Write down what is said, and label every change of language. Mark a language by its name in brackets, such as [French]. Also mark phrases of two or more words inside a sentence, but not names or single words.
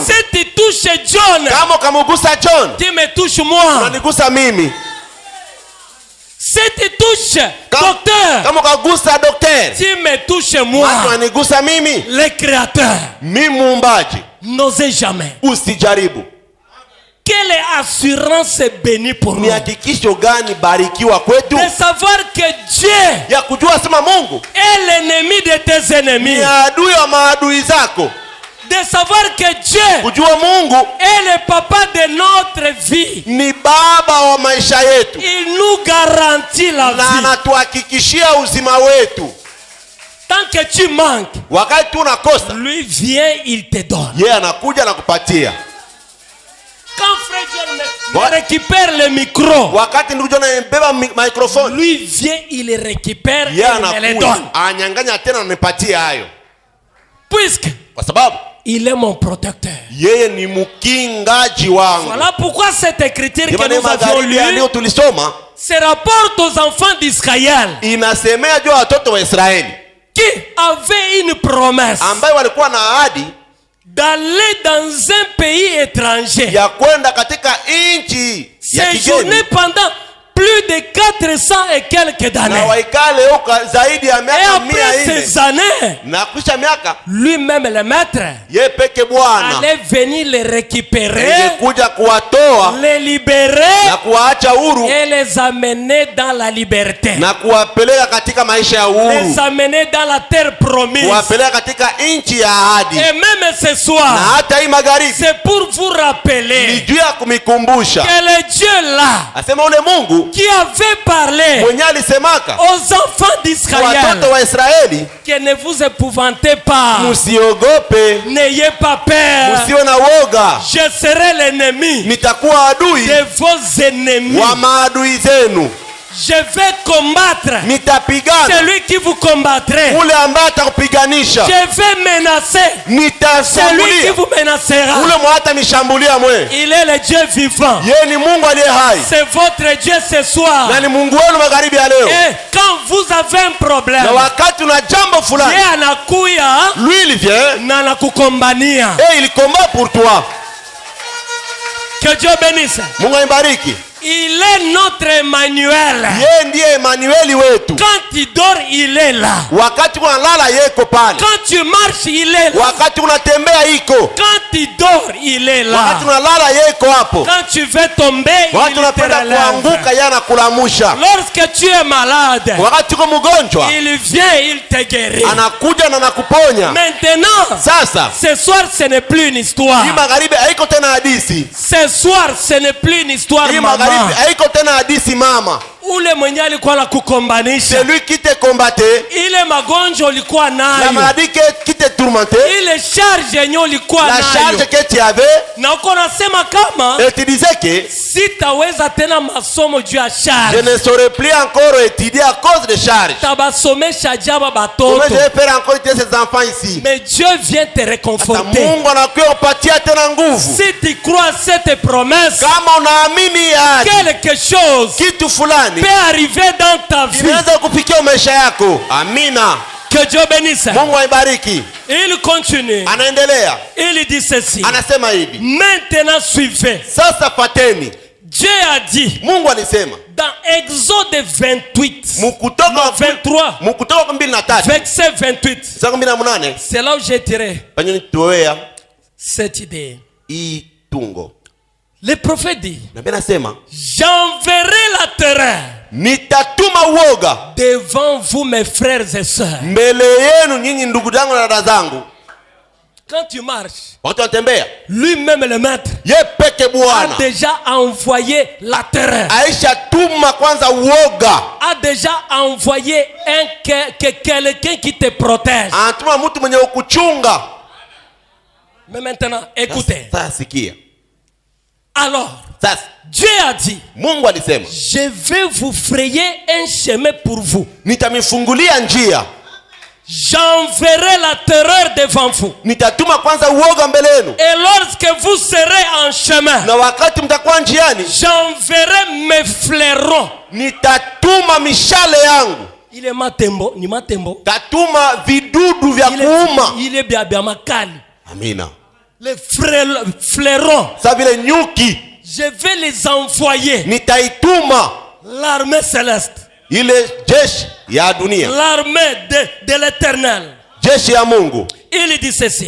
[French] Si tu touches John, [Swahili] Kama ukamugusa John, [French] tu me touches moi. [Swahili] unanigusa mimi. [French] Si tu touches docteur, [Swahili] Kama ukagusa daktari, [French] tu me touches moi. [Swahili] unanigusa mimi. [French] Le créateur. [Swahili] Mimi muumbaji. [French] N'osez jamais. [Swahili] Usijaribu. [French] Quelle assurance bénie pour nous [Swahili] Ni hakikisho gani barikiwa kwetu [French] de savoir que Dieu [Swahili] ya kujua sema Mungu [French] est l'ennemi de tes ennemis. [Swahili] ni adui wa maadui zako. [French] De savoir que Dieu [Swahili] Kujua Mungu [French] est le papa de notre vie. [Swahili] ni baba wa maisha yetu [French] Il nous garantit la [Swahili] na [French] vie. [Swahili] anatuhakikishia uzima wetu. [French] Tant que tu manques, [Swahili] Wakati unakosa, [French] lui vient, il te donne. [Swahili] yeye anakuja na kupatia. [French] Quand frère John me récupère le micro, [Swahili] Wakati ndugu John anabeba microphone, [French] lui vient, il le récupère et [Swahili] yeye [French] il me le [Swahili] anakuja [French] donne. [Swahili] anyang'anya tena ananipatia hayo, [French] Puisque [Swahili] kwa sababu [French] il est mon protecteur. [Swahili] yeye ni mkingaji wangu. [French] Voilà pourquoi cette écriture que [Swahili] Jamani, [French] nous avions [Swahili] magharibi ya leo [French] lue [Swahili] tulisoma [French] se rapporte aux enfants d'Israël [Swahili] inasemea juu ya watoto wa Israeli [French] qui avaient une promesse [Swahili] ambayo walikuwa na ahadi [French] d'aller dans un pays étranger, [Swahili] ya kwenda katika nchi ya [French] séjourner [Swahili] kigeni, [French] pendant plus de 400 et quelques [Swahili] na [French] d'années. [Swahili] waikale huko zaidi ya [French] Et [Swahili] miaka [French] après [Swahili] 400. [French] ces années, [Swahili] Na kisha miaka [French] lui-même le maître [Swahili] ye peke Bwana [French] allait venir les récupérer, [Swahili] ingekuja kuwatoa [French] les libérer [Swahili] na kuwaacha huru [French] et les amener dans la liberté. [Swahili] na kuwapeleka katika maisha ya uhuru, [French] Les amener dans la terre promise. [Swahili] kuwapeleka katika nchi ya ahadi. [French] Et même ce [Swahili] Na [French] soir, [Swahili] hata hii magharibi [French] c'est pour vous [Swahili] ni [French] rappeler [Swahili] juu ya kumikumbusha, [French] que le Dieu là, [Swahili] asema ule Mungu [French] qui avait parlé [Swahili] mwenye alisemaka [French] aux enfants d'Israël, [Swahili] watoto wa Israeli, [French] que ne vous épouvantez pas, [Swahili] musiogope, [French] n'ayez pas peur, [Swahili] musiwe na woga, [French] je serai l'ennemi [Swahili] nitakuwa adui [French] de vos ennemis. [Swahili] wa maadui zenu, [French] Je vais combattre [Swahili] nitapigana [French] celui qui vous combattrait. [Swahili] ule ambaye atakupiganisha, [French] Je vais menacer celui qui [Swahili] nitashambulia [French] vous menacera. [Swahili] ule mwata nishambulia mwe. [French] Il est le Dieu vivant. [Swahili] Yeye ni Mungu aliye hai [French] C'est votre Dieu ce soir. [Swahili] na ni Mungu wenu magharibi ya leo. [French] Et quand vous avez un problème, [Swahili] Na wakati una jambo fulani, yeye anakuya [French] lui il vient [Swahili] na anakukombania. [French] et il combat pour toi. Que Dieu bénisse. [Swahili] Mungu aibariki. [French] Il est notre Emmanuel. [Swahili] Yeye ndiye Emanueli wetu. [French] Quand il dort, il est là. [Swahili] Wakati unalala yeko pale, [French] Quand tu marches, il est là. [Swahili] wakati unatembea iko, [French] Quand tu dors, il est là. [Swahili] wakati unalala yeko hapo, [French] Quand tu veux tomber, [Swahili] wakati [French] il te [Swahili] unapenda [French] relève. [Swahili] kuanguka yeye anakulamusha. [French] Lorsque tu es malade, [Swahili] Wakati uko mgonjwa [French] il vient, il te guérit. [Swahili] anakuja na anakuponya. [French] Maintenant, [Swahili] Sasa [French] ce soir, ce n'est plus une histoire. [Swahili] hii magharibi haiko tena hadisi, [French] Ce soir, ce n'est plus une histoire, [Swahili] hii [French] maman. [Swahili] magharibi haiko tena hadisi mama. Ule mwenye alikuwa na kukombanisha, [French] Celui qui te combattait, [Swahili] ile magonjwa ulikuwa [French] la [Swahili] nayo, [French] maladie qui te tourmentait, [Swahili] ile charge yenye ulikuwa [French] la charge [Swahili] nayo, [French] que tu avais, [Swahili] na uko nasema kama [French] et tu disais que [Swahili] sitaweza tena masomo juu ya [French] je [Swahili] charge, [French] ne saurais plus encore étudier à cause de charges. [Swahili] tabasomesha jaba [French] Comment [Swahili] batoto. [French] je vais faire encore étudier ces enfants ici? Mais Dieu vient te [Swahili] Hata [French] réconforter. [Swahili] Mungu anakuja kupatia tena nguvu. [French] Si tu crois cette promesse, [Swahili] Kama unaamini ahadi, [French] quelque chose [Swahili] kitu fulani [French] peut arriver dans ta vie. [Swahili] inaweza kufikia maisha yako. Amina. [French] Que Dieu bénisse. [Swahili] Mungu aibariki. [French] Il continue. [Swahili] Anaendelea, [French] Il dit ceci. [Swahili] anasema hivi, [French] Maintenant suivez. [Swahili] sasa fateni. [French] Dieu a dit [Swahili] Mungu alisema [French] dans Exode 28, [Swahili] Mkutoka 23, 2:3 [French] verset 28. [Swahili] sasa 18 [French] C'est là où j'ai tiré [Swahili] panyo tuwea [French] cette idée. [Swahili] hii tungo. [French] Le prophète dit, [Swahili] Na Biblia nasema [French] j'enverrai la terreur [Swahili] nitatuma uoga [French] devant vous, mes frères et sœurs. [Swahili] mbele yenu nyinyi ndugu zangu na dada zangu. [French] Quand tu marches, [Swahili] Wakati wanatembea, [French] lui-même le maître [Swahili] ye peke [French] a [Swahili] Bwana [French] déjà envoyé la terreur, [Swahili] aisha tuma kwanza uoga, [French] a déjà envoyé quelqu'un qui te protège. [Swahili] anatuma mtu mwenye ukuchunga. [French] Mais maintenant, écoutez. [Swahili] Sasa sikia, [French] Alors, [Swahili] sasa [French] Dieu a dit, [Swahili] Mungu alisema [French] je vais vous frayer un chemin pour vous. [Swahili] nitamifungulia njia, [French] J'enverrai la terreur devant vous. [Swahili] nitatuma kwanza uoga mbele yenu, [French] Et lorsque vous serez en chemin, [Swahili] na wakati mtakuwa njiani [French] j'enverrai mes flairons. [Swahili] nitatuma mishale yangu, [French] Il est [Swahili] matembo, ni matembo. tatuma vidudu vya kuuma. [French] Il est bien bien makali. [Swahili] Amina. [French] Les flairons, [Swahili] Sa vile nyuki [French] je vais les envoyer. [Swahili] nitaituma [French] L'armée céleste, [Swahili] ile jeshi ya dunia, [French] l'armée de l'éternel. [Swahili] jeshi ya Mungu. [French] Il dit ceci,